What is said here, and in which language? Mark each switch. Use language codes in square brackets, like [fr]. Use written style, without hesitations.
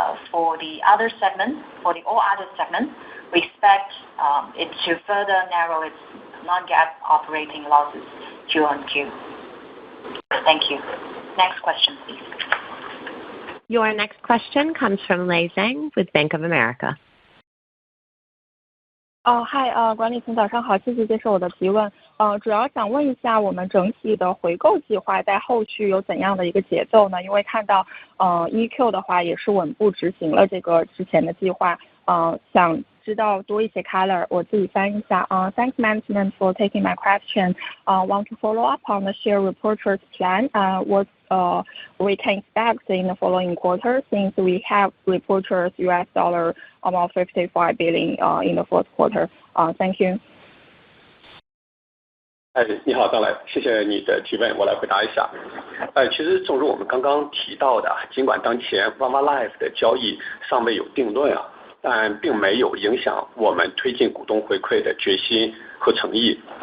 [en] For the other segment, for the all other segment, we expect it to further narrow its non-GAAP operating losses Q-on-Q. Thank you. Next question, please. Your next question comes from Lei Zhang with Bank of America. [zh] Hi， 管理层早上好，谢谢接受我的提问。主要想问一下，我们整体的回购计划在后续有怎样的一个节奏呢？因为看到EQ 的话也是稳步执行了这个之前的计划，想知道多一些 color， 我自己翻译一下。 [en] Thanks management for taking my question. Want to follow up on the share repurchase plan. What we can expect in the following quarter since we have repurchased $55 billion in the fourth quarter. Thank you. [zh] 你好，张来，谢谢你的提问，我来回答一下。其实正如我们刚刚提到的，尽管当前 Vava Live 的交易尚未有定论但并没有影响我们推进股东回馈的决心和诚意。